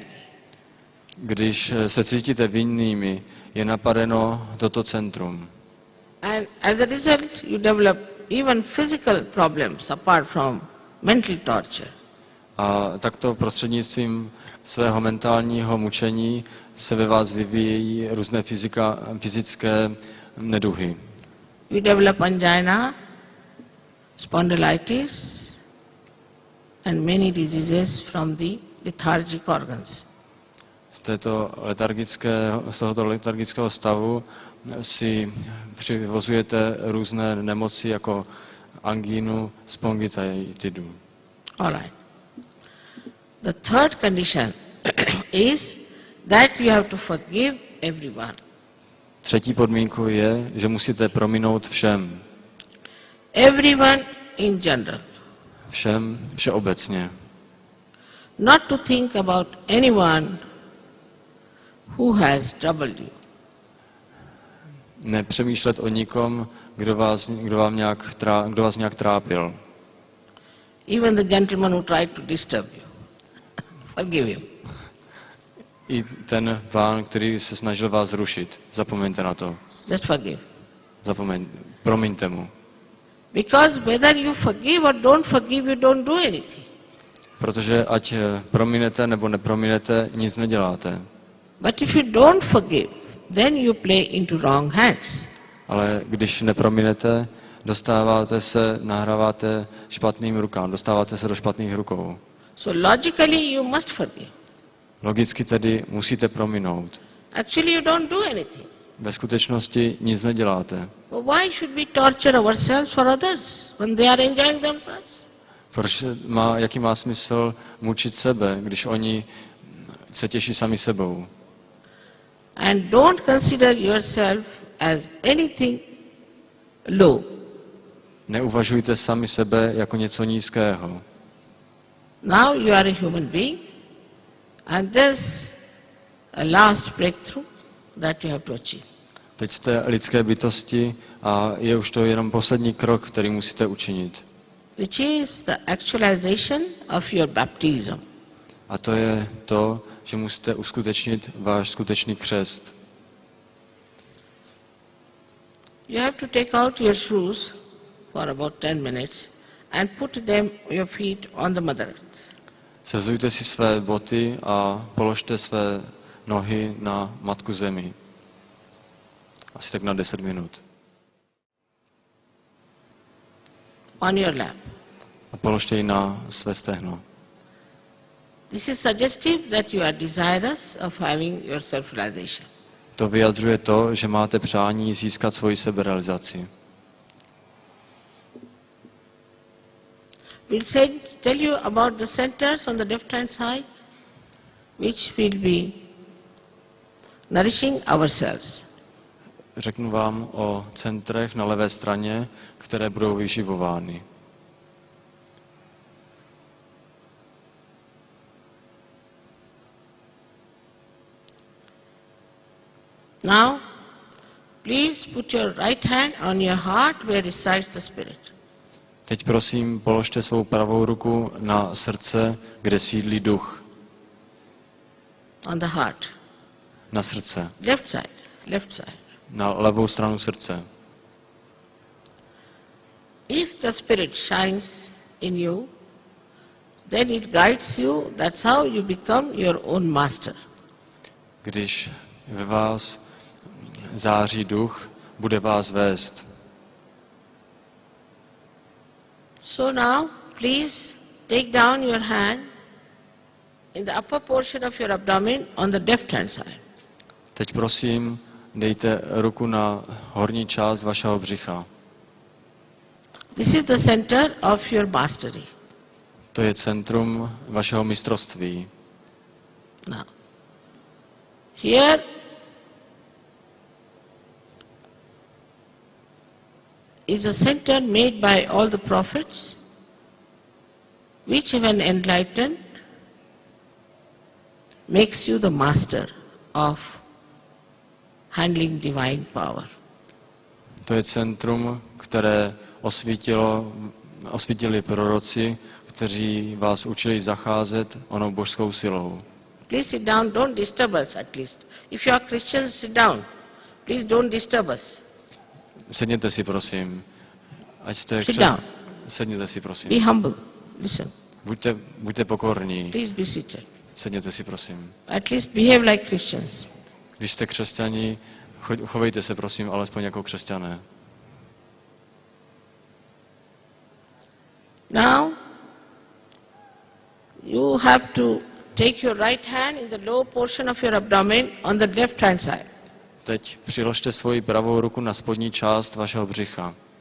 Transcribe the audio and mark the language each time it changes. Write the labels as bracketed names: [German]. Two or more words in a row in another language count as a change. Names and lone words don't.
[Czech] Když se cítíte vinnými, je napadeno toto centrum. [English] And as a result, you develop even physical problems apart from mental torture. [Czech] A takto prostřednictvím svého mentálního mučení se ve vás vyvíjejí různé fyzické neduhy. [English] You develop angina, spondylitis, and many diseases from the lethargic organs. [Czech] Z tohoto letargického stavu si přivozujete různé nemoci jako angínu, spongititidu. [English] All right. The third condition is that you have to forgive everyone. [Czech] Třetí podmínkou je, že musíte prominout všem. [English] Everyone in general. [Czech] Všem, všeobecně. [English] Not to think about anyone who has troubled you. [Czech] Nepřemýšlet o nikom, kdo vás nějak trápil. [English] Even the gentleman who tried to disturb you. Forgive him. [Czech] I ten pán, který se snažil vás zrušit. Zapomeňte na to. [English] Just forgive. [Czech] Promiňte mu. [English] Because whether you forgive or don't forgive, you don't do anything. [Czech] Protože ať prominete nebo neprominete, nic neděláte. [English] But if you don't forgive, then you play into wrong hands. [Czech] Ale když neprominete, nahráváte špatným rukám, dostáváte se do špatných rukou. [English] So logically you must forgive. [Czech] Logicky tedy musíte prominout. [English] Actually you don't do anything. [Czech] Ve skutečnosti nic neděláte. [English] Well, why should we torture ourselves for others when they are enjoying themselves? [Czech] Jaký má smysl mučit sebe, když oni se těší sami sebou? [English] And don't consider yourself as anything low. [Czech] Neuvažujte sami sebe jako něco nízkého. [English] Now you are a human being, and there's a last breakthrough that you have to achieve. [Czech] Teď jste lidské bytosti a je už to jenom poslední krok, který musíte učinit. [English] Which is the actualization of your baptism. [Czech] A to je to, že musíte uskutečnit váš skutečný křest. [English] You have to take out your shoes for about 10 minutes and put them, your feet on the Mother Earth. [Czech] Sezujte si své boty a položte své nohy na Matku Zemi. Asi tak na 10 minut. [English] On your lap. [Czech] A položte ji na své stehno. [English] This is suggestive that you are desirous of having your self-realization. [Czech] To vyjadřuje to, že máte přání získat svoji seberealizaci. [English] We'll tell you about the centers on the left-hand side, which will be nourishing ourselves. [Czech] Řeknu vám o centrech na levé straně, které budou vyživovány. [English] Now, please put your right hand on your heart where resides the Spirit. [Czech] Teď prosím, položte svou pravou ruku na srdce, kde sídlí duch. [English] On the heart. [Czech] Na srdce. [English] Left side. Left side. [Czech] Na levou stranu srdce. [English] If the Spirit shines in you, then it guides you. That's how you become your own master. [Czech] Když ve vás září duch, bude vás vést. [English] So now, please take down your hand in the upper portion of your abdomen on the left-hand side. [Czech] Teď prosím, dejte ruku na horní část vašeho břicha. [English] This is the center of your mastery. [Czech] To je centrum vašeho mistrovství. [English] Now, here is a center made by all the prophets, which when enlightened makes you the master of handling divine power. [Czech] To je centrum, které osvítili proroci, kteří vás učili zacházet onou božskou silou. [English] Please sit down, don't disturb us at least. If you are Christians, sit down. Please don't disturb us. [Czech] Sedněte si, prosím. Ať jste [English] Sit down. [Czech] Sedněte si, prosím. [English] Be humble. Listen. [Czech] Buďte pokorní. [English] Please be seated. [Czech] Sedněte si, prosím. [English] At least behave like Christians. [Czech] Když jste křesťani, chovejte se, prosím, alespoň jako křesťané. [English] Now, you have to take your right hand in the lower portion of your abdomen on the left hand side. [Czech] Teď přiložte svoji pravou ruku na spodní část vašeho břicha.